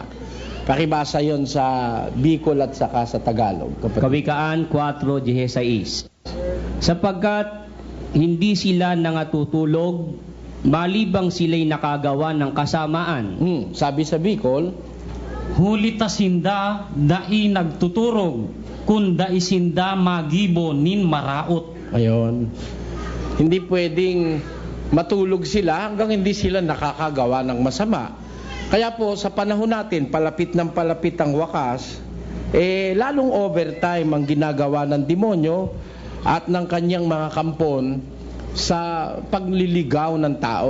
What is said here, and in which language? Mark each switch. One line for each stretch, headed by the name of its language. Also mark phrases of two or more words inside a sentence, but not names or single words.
Filipino: Pakibasa yon sa Bicol at saka sa Tagalog. Kawikaan 4:16. Sapagkat hindi sila nangatutulog, malibang sila'y nakagawa ng kasamaan. Sabi sa Bicol,
Bikol: huli tasinda dai nagtuturog, kunda isinda magibo nin maraot.
Filipino: Ayon. Hindi pwedeng matulog sila hanggang hindi sila nakakagawa ng masama. Kaya po sa panahon natin, palapit ng palapit ang wakas, lalong overtime ang ginagawa ng demonyo at ng kanyang mga kampon sa pagliligaw ng tao.